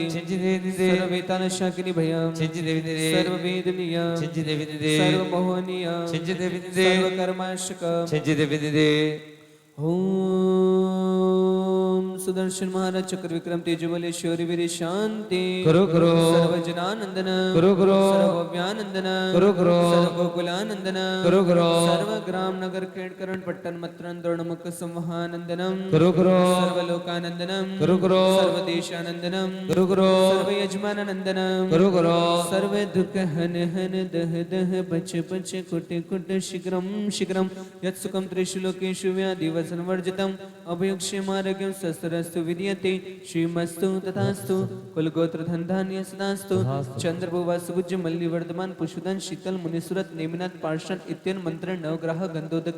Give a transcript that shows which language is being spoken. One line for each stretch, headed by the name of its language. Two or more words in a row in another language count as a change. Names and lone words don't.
Sanskrit: छिंचिदेविनिदे सर्ववेतानशाकिनी भयं छिंचिदेविनिदे सर्ववेदनीय छिंचिदेविनिदे सर्वमोहनीय छिंचिदेविनिदे सर्वकर्माशक छिंचिदेविनिदे ओम सुदर्शन महाराज चक्र विक्रम तेजबले शौर्यवीर शांति करो करो सर्वजनानंदन करो करो सर्वव्यानंदन करो करो सर्वगोकुलानंदन करो करो सर्वग्राम नगर खेड़करण पट्टन मत्रन द्रोणमुख संवहानंदनम करो करो सर्वलोकानंदनम करो करो सर्वदेशानंदनम करो करो सर्वयजमानंदनम करो करो सर्व दुख हन हन दह दह बच बच कुट कुट शीघ्रम शीघ्रम यत्सुखम त्रिषु लोकेषु व्याधि वर्जितम अभयुक्षेमारोग्यम शस्त्रस्तु विद्यते श्रीमस्तु तथास्तु कुलगोत्र धन धान्य सदास्तु चंद्रभुवा सुभुज मल्ली वर्धमान पुष्पदन शीतल मुनिसुरत नेमिनाथ पार्षण इत्यन मंत्र नवग्रह गंधोदक